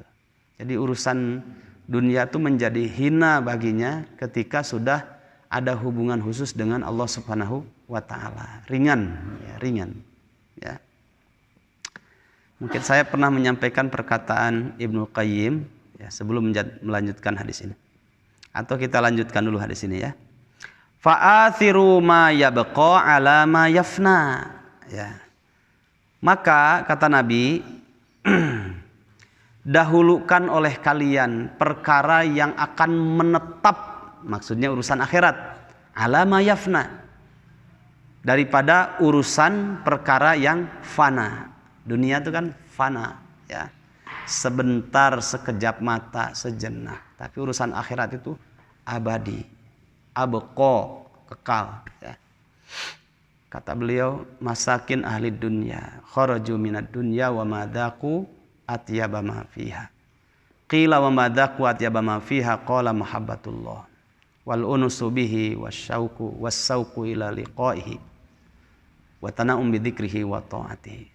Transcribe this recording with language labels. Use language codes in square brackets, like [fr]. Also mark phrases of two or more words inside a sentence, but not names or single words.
[id] Jadi urusan dunia itu menjadi hina baginya ketika sudah ada hubungan khusus dengan Allah [ar] سبحانه وتعالى. [id] Ringan, ya, ringan. Ya. Mungkin saya pernah menyampaikan perkataan Ibnu Qayyim, ya, sebelum melanjutkan hadis ini. Atau kita lanjutkan dulu hadis ini, ya. [ar] فآثروا ما يبقى على ما يفنى. [id] Ya. Maka kata Nabi, dahulukan oleh kalian perkara yang akan menetap, maksudnya urusan akhirat, [ar] على ما يفنى, [id] daripada urusan perkara yang fana. Dunia itu kan fana, ya. Sebentar, sekejap mata, sejenak. Tapi urusan akhirat itu abadi, abqa, kekal, ya. Kata beliau, [ar] مساكين أهل الدنيا خرجوا من الدنيا وما ذاقوا أطيب ما فيها. قيل وما ذاقوا أطيب ما فيها قال محبة الله والأنس به والشوق والشوق إلى لقائه والتنعم بذكره وطاعته.